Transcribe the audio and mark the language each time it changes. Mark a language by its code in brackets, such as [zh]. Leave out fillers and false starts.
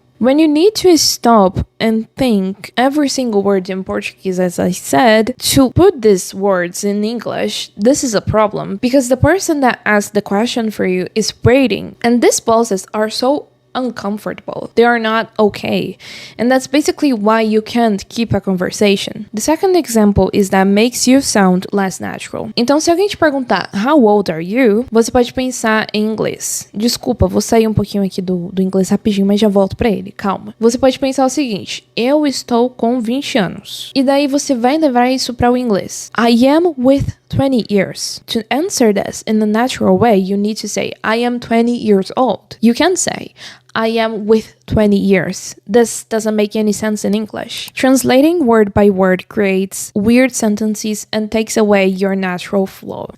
[en] When you need to stop and think every single word in Portuguese, as I said, to put these words in English, this is a problem because the person that asked the question for you is waiting. And these pauses are so uncomfortable. They are not okay. And that's basically why you can't keep a conversation. The second example is that makes you sound less natural. [pt] Então, se alguém te perguntar, [en] "How old are you?", [pt] você pode pensar em inglês. Desculpa, vou sair um pouquinho aqui do inglês rapidinho, mas já volto pra ele. Calma. Você pode pensar o seguinte: eu estou com 20 anos. E daí você vai levar isso para o inglês. [en] I am with 20 years. To answer this in a natural way, you need to say, I am 20 years old. You can say, I am with 20 years. This doesn't make any sense in English. Translating word by word creates weird sentences and takes away your natural flow.